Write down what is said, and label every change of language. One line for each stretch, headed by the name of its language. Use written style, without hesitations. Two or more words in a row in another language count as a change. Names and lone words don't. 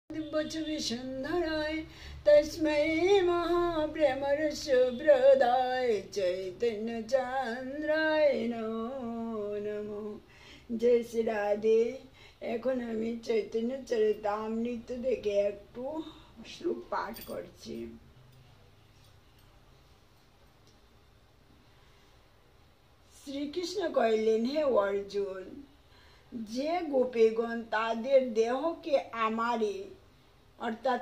Sanskrit: बचवि सुंदराय तस्मै महाप्रेमरसप्रदाय चैतन्य चंद्राय नमो नमो।
Hindi: जय श्री राधे।
Bangla: এখন আমি চৈতন্য চরিতামৃত থেকে একটু শ্লোক পাঠ করছি। শ্রীকৃষ্ণ কইলেন, হে অর্জুন, যে গোপীগণ তাদের দেহকে আমারই অর্থাৎ